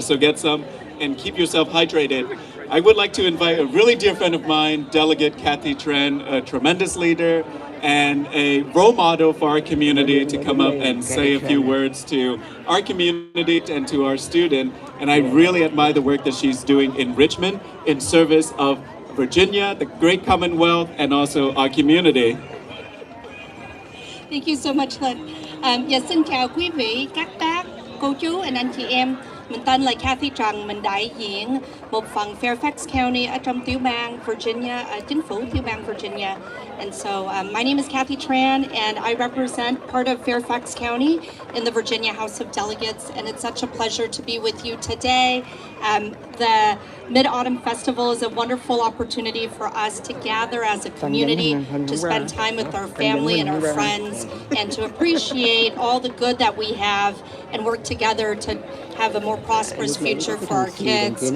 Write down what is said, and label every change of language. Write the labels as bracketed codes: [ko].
[en] So get some and keep yourself hydrated. I would like to invite a really dear friend of mine, Delegate Kathy Tran, a tremendous leader and a role model for our community, to come up and say a few words to our community and to our student. And I really admire the work that she's doing in Richmond in service of Virginia, the great Commonwealth, and also our community. Thank you so much, Lynn. [vi] Dạ, xin chào quý vị, các bác, cô chú, and anh chị em. Mình tên là Kathy Trần, mình đại diện một phần Fairfax County ở trong tiểu bang Virginia, chính phủ tiểu bang Virginia. [en] And so my name is Kathy Tran, and I represent part of Fairfax County in the Virginia House of Delegates, and it's such a pleasure to be with you today. The Mid-Autumn Festival is a wonderful opportunity for us to gather as a community, to spend time with our family and our friends, and to appreciate all the good that we have and work together to have a more prosperous future for our kids.